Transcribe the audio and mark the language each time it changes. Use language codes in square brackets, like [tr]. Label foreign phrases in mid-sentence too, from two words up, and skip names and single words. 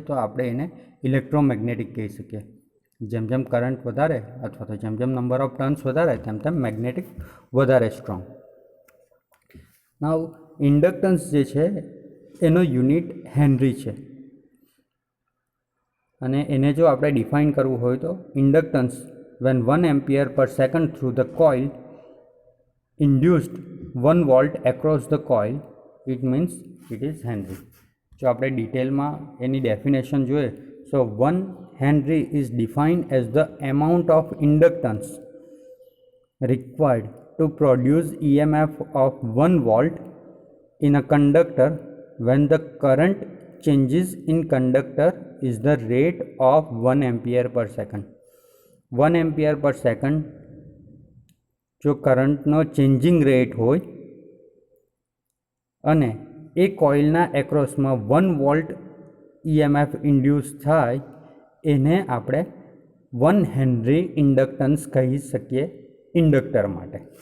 [gu] તો આપણે એને ઇલેક્ટ્રોમેગ્નેટિક કહી શકીએ. જેમ જેમ કરંટ વધારે અથવા તો જેમ જેમ [en] number of turns [gu] વધારે, તેમ તેમ મેગ્નેટિક વધારે સ્ટ્રોંગ. [en] now inductance [gu] જે છે એનો યુનિટ હેનરી છે, અને એને જો આપણે ડિફાઇન કરવું હોય તો ઇન્ડક્ટન્સ [en] when 1 ampere per second through the coil induced 1 volt across the coil, it means it is Henry. [gu] જો આપણે ડિટેલમાં એની ડેફિનેશન જોઈએ, [en] so 1 Henry is defined as the amount of inductance required to produce EMF of 1 volt in a conductor when the current changes in conductor is the rate of 1 ampere per second. 1 ampere per second [gu] જો કરંટનો ચેન્જિંગ રેટ હોય અને એ કોઇલના એક્રોસમાં 1 વોલ્ટ EMF ઇન્ડ્યુસ થાય, એને આપણે 1 હેનરી ઇન્ડક્ટન્સ કહી શકીએ ઇન્ડક્ટર માટે.